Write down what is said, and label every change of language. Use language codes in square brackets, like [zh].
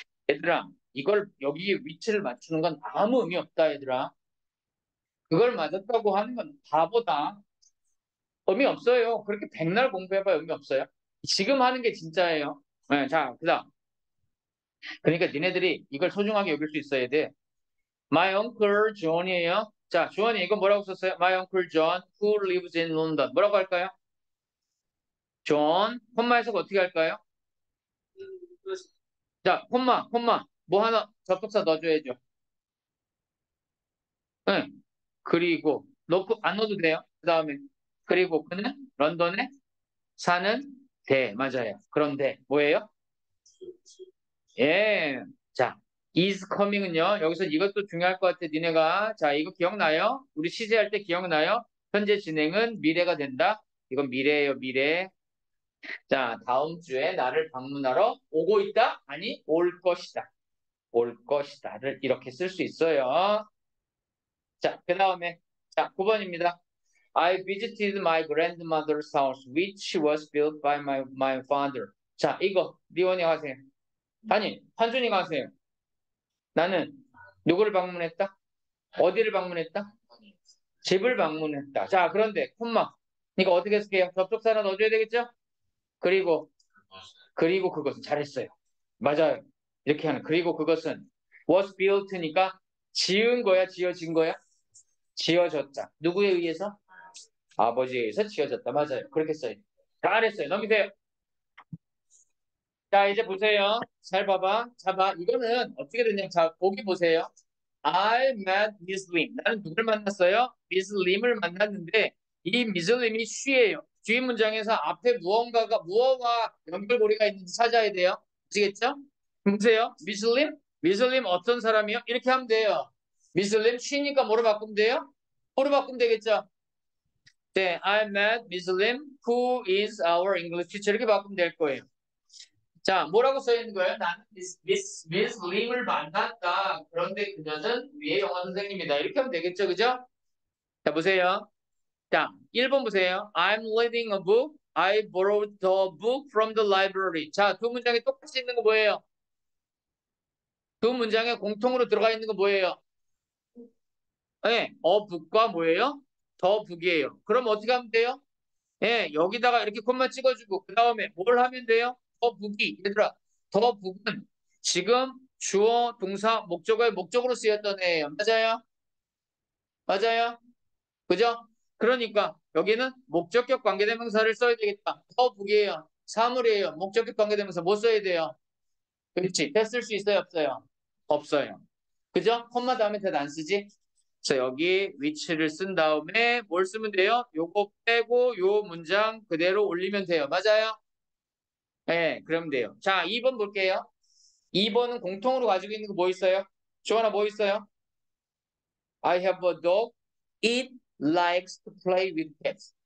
[ko] 얘들아, 이걸 여기 위치를 맞추는 건 아무 의미 없다, 얘들아. 그걸 맞았다고 하는 건 바보다. 의미 없어요. 그렇게 백날 공부해봐 의미 없어요. 지금 하는 게 진짜예요. 네, 자, 그다음. 그러니까 니네들이 이걸 소중하게 여길 수 있어야 돼. [en] My uncle John이에요. [ko] 자, 주원이 이거 뭐라고 썼어요? [en] My uncle John who lives in London. [ko] 뭐라고 할까요? John. 콤마 해석 어떻게 할까요? 자, 콤마. 뭐 하나 접속사 넣어줘야죠. 네. 그리고 넣고 안 넣어도 돼요. 그 다음에 그리고 그는 런던에 사는 대 맞아요. 그런데 뭐예요? 예. 자, is coming은요. 여기서 이것도 중요할 것 같아. 니네가 자 이거 기억나요? 우리 시제할 때 기억나요? 현재 진행은 미래가 된다. 이건 미래예요, 미래. 자, 다음 주에 나를 방문하러 오고 있다? 아니, 올 것이다. 올 것이다를 이렇게 쓸 수 있어요. 자, 그 다음에 자, 9번입니다. [en] I visited my grandmother's house, which was built by my father. [ko] 자, 이거 리원이 하세요. 아니, 한준이가 하세요. 나는 누구를 방문했다? 어디를 방문했다? 집을 방문했다. 자, 그런데 콤마. 이거 어떻게 쓸게요? 접속사는 넣어줘야 되겠죠? 그리고 그것은 잘했어요. 맞아요. 이렇게 하는. 그리고 그것은 was built니까 지은 거야, 지어진 거야? 지어졌다. 누구에 의해서? 아버지에 의해서 지어졌다. 맞아요. 그렇게 써요. 잘했어요. 넘기세요. 자, 이제 보세요. 잘 봐봐. 자, 봐. 이거는 어떻게 됐냐. 자, 보기 보세요. [en] I met Miss Lim. [ko] 나는 누굴 만났어요? Miss Lim을 만났는데 이 Miss Lim이 she예요. 주인 문장에서 앞에 무언가가 무엇과 연결고리가 있는지 찾아야 돼요. 아시겠죠? 보세요. Miss Lim? Miss Lim 어떤 사람이요? 이렇게 하면 돼요. Miss Lim she니까 뭐로 바꾸면 돼요? 뭐로 바꾸면 되겠죠? [en] 네, I met Miss Lim, who is our English teacher. [ko] 이렇게 바꾸면 될 거예요. 자, 뭐라고 써 있는 거예요? 나는 미스 림을 만났다. 그런데 그녀는 위에 영어 선생님이다. 이렇게 하면 되겠죠, 그죠? 자, 보세요. 자, 1번 보세요. [en] I'm reading a book. I borrowed the book from the library. [ko] 자, 두 문장에 똑같이 있는 거 뭐예요? 두 문장에 공통으로 들어가 있는 거 뭐예요? 네, book과 뭐예요? the book이에요. 그럼 어떻게 하면 돼요? 예, 여기다가 이렇게 콤마 찍어주고 그 다음에 뭘 하면 돼요? 더 북이 얘들아 더 북은 지금 주어 동사 목적어의 목적으로 쓰였던 애예요. 맞아요? 맞아요? 그죠? 그러니까 여기는 목적격 관계대명사를 써야 되겠다. 더 북이에요. 사물이에요. 목적격 관계대명사 뭐 써야 돼요? 그렇지. 됐을 수 있어요? 없어요? 없어요. 그죠? 콤마 다음에 대도 안 쓰지? 그래서 여기 위치를 쓴 다음에 뭘 쓰면 돼요? 요거 빼고 요 문장 그대로 올리면 돼요. 맞아요? 네, 그러면 돼요. 자, 2번 볼게요. 2번은 공통으로 가지고 있는 거 뭐 있어요? 조하나 뭐 있어요? [en] I have a dog. It likes to play with cats.